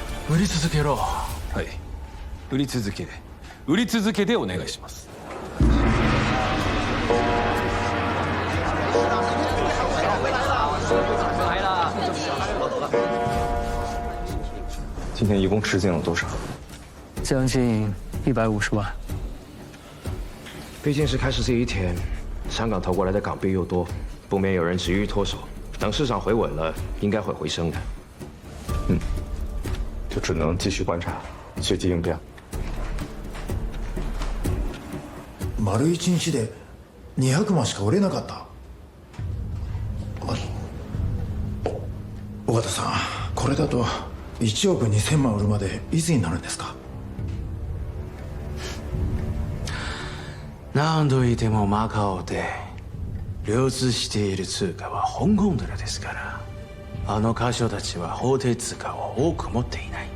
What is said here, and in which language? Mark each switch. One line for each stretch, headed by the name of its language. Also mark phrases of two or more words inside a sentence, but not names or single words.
Japanese: 売り続けろ。はい。売り続け。売り続けでお願いします。
Chinese: 今天一共吃进了多少？将近150万。毕竟是开市第一天，香港投过来的港币又多，不免有人急于脱手。等市场回稳了，应该会回升的。就只能继续观察，随机应变。
Japanese: 丸一日で200万しか売れなかった。尾形さん、これだと1億2000万売るまでいつになるんですか？何度いてもマカオで流通している通貨は香港ドルですから、あの箇所たちは法定通貨を多く持っていない。